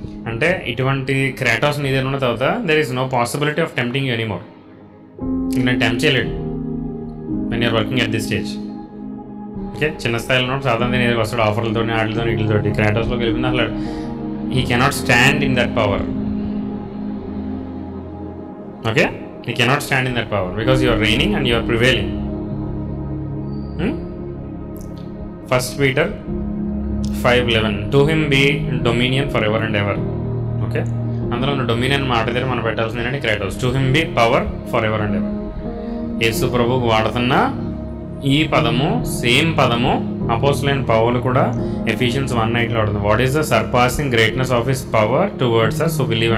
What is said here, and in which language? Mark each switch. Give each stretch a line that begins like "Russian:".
Telugu: అంటే ఇటువంటి క్రాటోస్ నీ దగ్గర ఉన్న తర్వాత
English: There is no possibility of tempting you anymore.
Telugu: నేను టెంప్ట్ చేయలేడు
English: When you're working at this stage.
Telugu: Okay, చిన్న స్థాయిలో ఉన్నప్పుడు సాధారణ నేను వస్తాడు ఆఫర్లతో, వాటితో, వీటితోటి. క్రాటోస్లోకి వెళ్ళింది అసలు
English: He cannot stand in that power. Okay, he cannot stand in that power because you are reigning and you are prevailing. 1 Peter 5:11 to him be dominion forever and ever.
Telugu: Okay, అందులో ఉన్న డొమినియన్ మాట దగ్గర మనం పెట్టాల్సింది ఏంటంటే Kratos.
English: To him be power for ever and ever.
Telugu: యేసు ప్రభువుకు వాడుతున్న ఈ పదము, సేమ్ పదము అపోస్తలులైన పౌలు కూడా ఎఫిషియన్స్ 1:9 వాడుతుంది.
English: What is the surpassing greatness of his power towards us who believe.